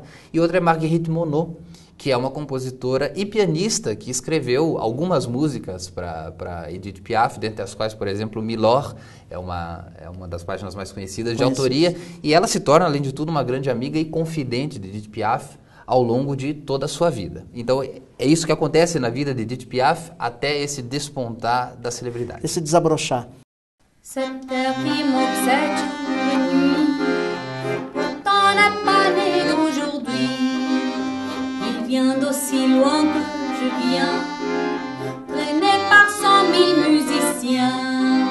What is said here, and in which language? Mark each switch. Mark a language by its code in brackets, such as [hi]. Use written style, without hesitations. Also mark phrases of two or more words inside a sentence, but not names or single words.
[pt] E outra é Marguerite Monod, que é uma compositora e pianista que escreveu algumas músicas para Edith Piaf, dentre as quais, por exemplo, Milor é uma das páginas mais conhecidas de autoria, e ela se torna, além de tudo, uma grande amiga e confidente de Edith Piaf ao longo de toda a sua vida. Então, é isso que acontece na vida de Edith Piaf até esse despontar da celebridade. Esse desabrochar. [fr] Cette terre qui m'obsède de nuit, pourtant n'est pas né d'aujourd'hui. Il vient d'aussi loin que je viens, traîné par 100 000 musiciens.